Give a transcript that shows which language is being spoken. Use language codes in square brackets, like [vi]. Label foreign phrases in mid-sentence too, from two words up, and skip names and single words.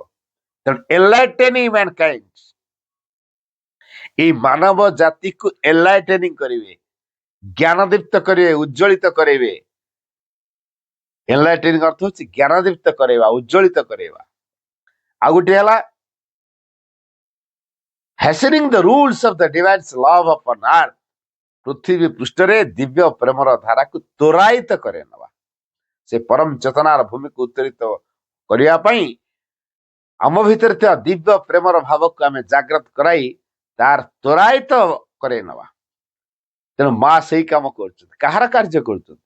[or] ତେଣୁ [en] enlightening mankind, [or] ଏଇ ମାନବ ଜାତିକୁ ଏନଲାଇଟେନିଂ କରିବେ, ଜ୍ଞାନଦୀପ୍ତ କରିବେ, ଉଜ୍ଜଳିତ କରାଇବେ। ଏନଲାଇଟେନିଂ ଅର୍ଥ ହଉଛି ଜ୍ଞାନଦୀପ୍ତ କରାଇବା, ଉଜ୍ଜଳିତ କରାଇବା। ଆଉ ଗୋଟେ ହେଲା [en] hastening the rules of the divine love upon earth, [or] ପୃଥିବୀ ପୃଷ୍ଠରେ ଦିବ୍ୟ ପ୍ରେମର ଧାରାକୁ ତ୍ୱରାୟିତ କରେଇ ନେବା। ସେ ପରମ ଚେତନାର ଭୂମିକୁ ଉତ୍ତରିତ କରିବା ପାଇଁ ଆମ ଭିତରେ ଥିବା ଦିବ୍ୟ ପ୍ରେମର ଭାବକୁ ଆମେ ଜାଗ୍ରତ କରାଇ ତାର ତ୍ୱରାୟିତ କରେଇ ନେବା। ତେଣୁ ମା ସେଇ କାମ କରୁଛନ୍ତି। କାହାର କାର୍ଯ୍ୟ କରୁଛନ୍ତି?